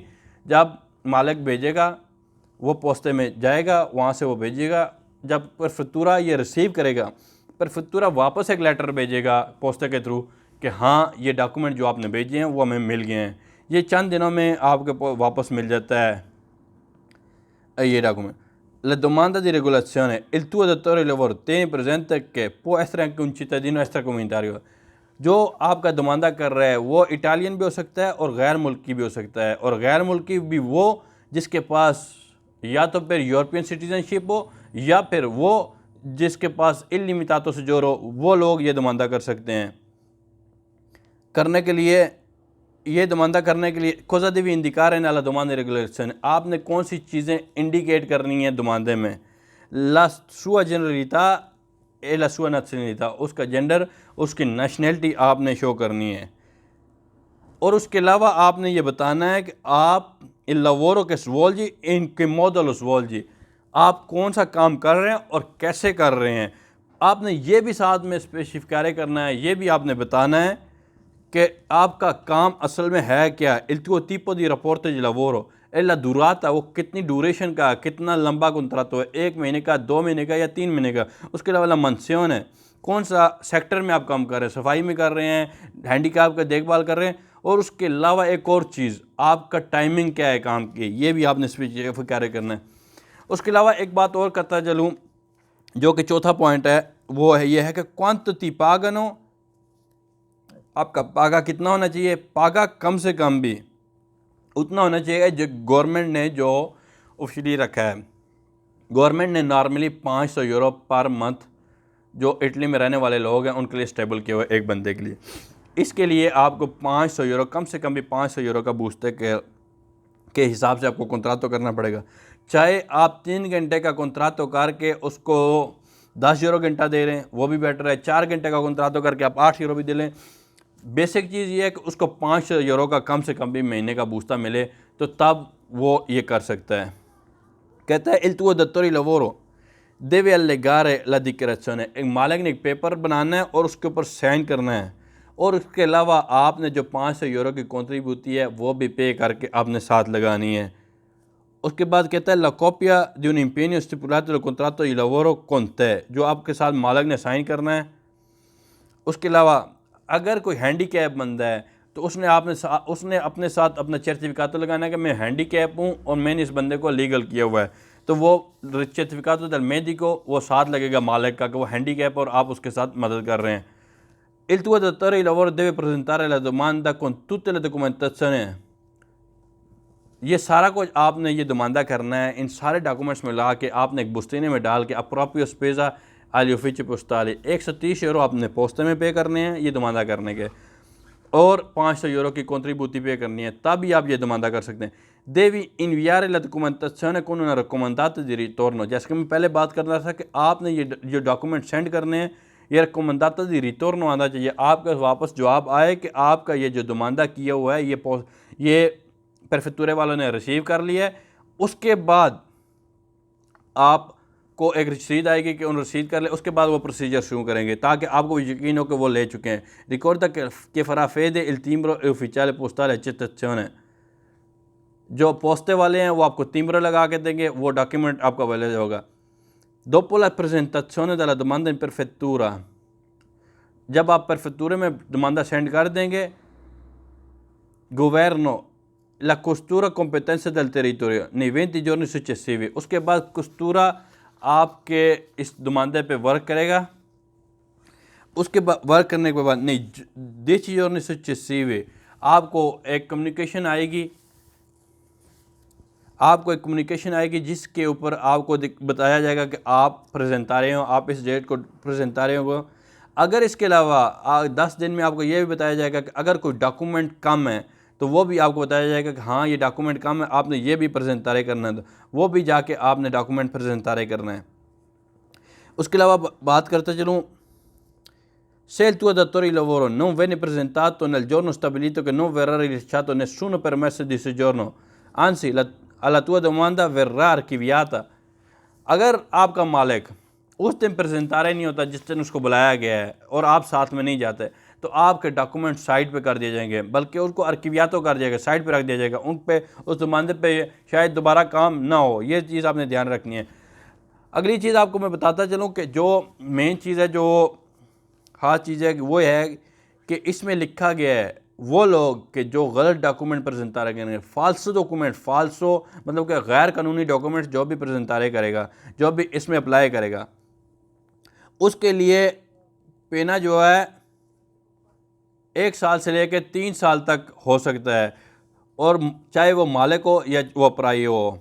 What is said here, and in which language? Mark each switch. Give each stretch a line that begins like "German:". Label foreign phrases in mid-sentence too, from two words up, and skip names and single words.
Hindi: जब मालिक भेजेगा वो पोस्ते में जाएगा, वहाँ से वो भेजेगा। जब प्रेफेक्टूरा ये रिसीव करेगा, प्रेफेक्टूरा वापस एक लेटर भेजेगा पोस्ते के थ्रू कि हाँ ये डॉक्यूमेंट जो आपने भेजे हैं वो हमें मिल गए हैं। ये चंद दिनों में आपके वापस मिल जाता है ये डॉक्यूमेंट।
Italian: La domanda di regolazione, il tuo datore di lavoro tiene presente che può essere anche un cittadino extracomunitario।
Hindi: जो आपका दमानदा कर रहा है वो इटालियन भी हो सकता है और गैर मुल्की भी हो सकता है, और गैर मुल्की भी वो जिसके पास या तो फिर यूरोपियन सिटीजनशिप हो या फिर वो जिसके पास इल्लिमिटातो से जोड़ हो, वो लोग ये दमानदा कर सकते हैं। करने के लिए ये दमानदा करने के लिए
Italian: cosa devi indicare nella domanda di regolazione,
Hindi: आपने कौन सी चीज़ें इंडिकेट करनी है दमानदे में।
Italian: la sua generalità e la sua nazionalità,
Hindi: उसका जेंडर, उसकी नेशनलिटी आपने शो करनी है। और उसके अलावा आपने ये बताना है कि आप
Italian: il lavoro che svolgi in che modo lo svolgi,
Hindi: आप कौन सा काम कर रहे हैं और कैसे कर रहे हैं। आपने ये भी साथ में स्पेसिफाई करना है, ये भी आपने बताना है कि आपका काम असल में है क्या।
Italian: il tuo tipo di rapporto di lavoro e la durata,
Hindi: वो कितनी ड्यूरेशन का, कितना लंबा कॉन्ट्रैक्ट है, 1 महीने का, 2 महीने का या 3 महीने का। उसके अलावा मंसियोन है, कौन सा सेक्टर में आप काम कर रहे हैं, सफाई में कर रहे हैं, हैंडीकैप का देखभाल कर रहे हैं। और उसके अलावा एक और चीज़, आपका टाइमिंग क्या है काम की, ये भी आपने स्पेसिफाई करना है। उसके अलावा एक बात और करता चलूँ जो कि चौथा पॉइंट है, वो है ये है कि
Italian: quanto ti pagano,
Hindi: आपका पागा कितना होना चाहिए। पागा कम से कम भी उतना होना चाहिए जो गवर्नमेंट ने जो ऑफिशियली रखा है। गवर्नमेंट ने नॉर्मली 500 यूरो पर मंथ जो इटली में रहने वाले लोग हैं उनके लिए स्टेबल किया हुआ है एक बंदे के लिए। इसके लिए आपको 500 यूरो, कम से कम भी 500 यूरो का बूस्टर के हिसाब से आपको कॉन्ट्रैक्ट करना पड़ेगा। चाहे आप 3 घंटे का कॉन्ट्रैक्ट करके उसको 10 यूरो घंटा दे रहे हैं वो भी बेटर है। 4 घंटे का कॉन्ट्रैक्ट करके आप 8 यूरो भी दे लें। बेसिक चीज़ ये है कि उसको 500 यूरो का कम से कम भी महीने का बूस्टर मिले तो तब वो ये कर सकता है। कहता है
Italian: il tuo datore di lavoro deve allegare la dichiarazione,
Hindi: एक मालिक ने एक पेपर बनाना है और उसके ऊपर साइन करना है। और उसके अलावा आपने जो 500 यूरो की कॉन्ट्रीब्यूटी है वो भी पे करके आपने साथ लगानी है। उसके बाद कहता है
Italian: la copia di un impegno stipulato dal contratto di lavoro con te,
Hindi: जो आपके साथ मालिक ने साइन करना है। उसके अलावा अगर कोई हैंडीकैप बंदा है तो उसने अपने साथ अपना सर्टिफिकात लगाना है कि मैं हैंडीकैप हूँ और मैंने इस बंदे को लीगल किया हुआ है, तो वो
Italian: certificato dal medico
Hindi: वो साथ लगेगा मालिक का कि वो हैंडीकैप और आप उसके साथ मदद कर रहे हैं।
Italian: Il tuo datore di lavoro deve presentare la domanda con tutte le documentazioni,
Hindi: ये सारा कुछ आपने ये दमानदा करना है, इन सारे डॉक्यूमेंट्स में ला के आपने एक बुस्तीने में डाल के
Italian: appropria spesa agli uffici postali
Hindi: 130 यूरो आपने पोस्ते में पे करने हैं ये दमानदा करने के, और 500 यूरो की कॉन्ट्रीब्यूटी पे करनी है, तभी आप ये दमानदा कर सकते हैं।
Italian: devi inviare la documentazione con una raccomandata di ritorno,
Hindi: जैसे कि मैं पहले बात कर रहा था कि आपने ये जो डॉक्यूमेंट सेंड करने हैं ये
Italian: raccomandata di ritorno
Hindi: आना चाहिए, आपका वापस जवाब आए कि आपका ये जो दमानदा किया हुआ है ये प्रेफेक्टूरे वालों ने रिसीव कर लिया है। उसके बाद आपको एक रसीद आएगी कि उन रसीद कर ले, उसके बाद वो प्रोसीजर शुरू करेंगे ताकि आपको यकीन हो कि वो ले चुके हैं। रिकॉर्ड के फराफेदे
Italian: il timbro ufficiale postale accettazione,
Hindi: जो पोस्ते वाले हैं वो आपको तिम्बर लगा के देंगे, वो डॉक्यूमेंट आपका वैलिड होगा।
Italian: dopo la presentazione della domanda in prefettura,
Hindi: जब आप प्रेफेक्टूरे में दमानदा सेंड कर देंगे, गोवर्नो
Italian: la costura competencia del territorio nei 20 giorni successivi।
Hindi: उसके बाद कस्तूरा आपके इस नुमाइंदे पे वर्क करेगा। उसके बाद वर्क करने के बाद नहीं 10
Italian: giorni successivi
Hindi: आपको एक कम्युनिकेशन आएगी, जिसके ऊपर आपको बताया जाएगा कि आप प्रेजेंटारे हो, आप इस डेट को प्रेजेंटारे हो। अगर इसके अलावा 10 दिन में आपको ये भी बताया जाएगा कि अगर कोई डॉक्यूमेंट कम है तो वो भी आपको बताया जाएगा कि हाँ ये डॉक्यूमेंट कम है, आपने ये भी प्रेजेंटारे करना है, तो वो भी जाके आपने डॉक्यूमेंट प्रेजेंटारे करना है। उसके अलावा बात करते चलूँ,
Italian: se il tuo datore di lavoro non viene presentato nel giorno stabilito che non verrà rilasciato nessun permesso di soggiorno, anzi alla tua domanda verrà archiviata।
Hindi: अगर आपका मालिक उस दिन प्रेजेंटारे नहीं होता जिस दिन उसको बुलाया गया है और आप साथ में नहीं जाते, तो आपके डॉक्यूमेंट साइड पे कर दिए जाएंगे, बल्कि उसको अर्किवियातो कर दिया जाएगा, साइड पे रख दिया जाएगा, उन पे उस नुमाइंदे पे शायद दोबारा काम ना हो। ये चीज़ आपने ध्यान रखनी है। अगली चीज़ आपको मैं बताता चलूँ कि जो मेन चीज़ है, जो ख़ास चीज़ है, वो है कि इसमें लिखा गया है वो लोग कि जो गलत डॉक्यूमेंट प्रेजेंटारे करेंगे, फाल्सो डॉक्यूमेंट, फाल्सो मतलब कि गैर कानूनी डॉक्यूमेंट्स जो भी प्रेजेंटारे करेगा, जो भी इसमें अप्लाई करेगा, उसके लिए पेना जो है 1 साल से लेकर 3 साल तक हो सकता है, और चाहे वो मालिक हो या वो अपराई हो।